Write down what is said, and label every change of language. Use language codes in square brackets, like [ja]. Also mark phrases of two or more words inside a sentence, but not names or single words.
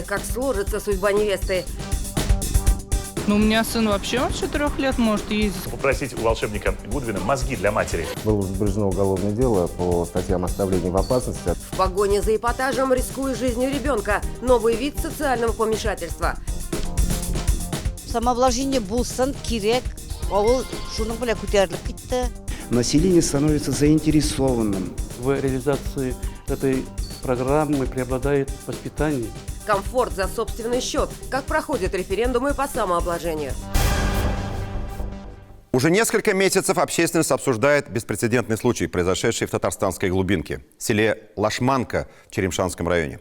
[ru] Как сложится судьба невесты? Ну, у меня сын вообще, он с 4 лет может ездить. Попросить у волшебника Гудвина мозги для матери. Было возбуждено уголовное дело по статьям оставления в опасности. В погоне за эпатажем, рискуя жизнью ребенка. Новый вид социального помешательства. [tt] Самовложение булсан кирек, ол шуның белән күтәрелеп китте. [ru] Население становится заинтересованным. В реализации этой программы преобладает воспитание. Комфорт за собственный счет. Как проходят референдумы по самообложению? Уже несколько месяцев общественность обсуждает беспрецедентный случай, произошедший в татарстанской глубинке, в селе Лашманка в Черемшанском районе.